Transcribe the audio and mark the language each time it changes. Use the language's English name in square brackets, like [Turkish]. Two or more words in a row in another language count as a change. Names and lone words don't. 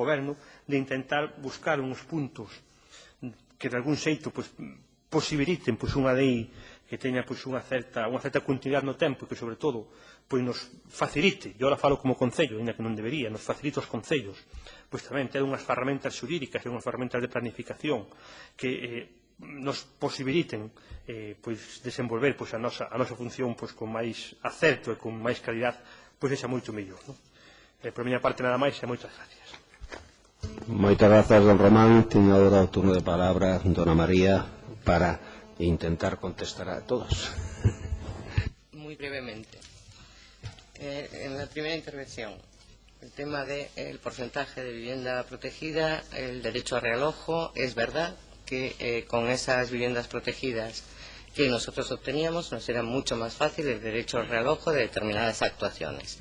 [Galician] goberno, de intentar buscar uns puntos que de algún xeito posibiliten unha lei que teña unha certa continuidade no tempo e que, sobre todo, nos facilite, e agora falo como Concello, ainda que non debería, nos facilite aos Concellos, tamén ter unhas ferramentas xurídicas e unhas ferramentas de planificación que nos posibiliten desenvolver a nosa función con máis acerto e con máis calidad, esa moito mellor. Por miña parte nada máis e moitas gracias. Moitas grazas, don Román. Teño agora o turno de palabra dona María para intentar contestar a todos. [Spanish] Muy brevemente. En la primera intervención, el tema del porcentaje de vivienda protegida, el derecho a realojo, es verdad que con esas viviendas protegidas que nosotros obteníamos, nos era mucho más fácil el derecho al realojo de determinadas actuaciones.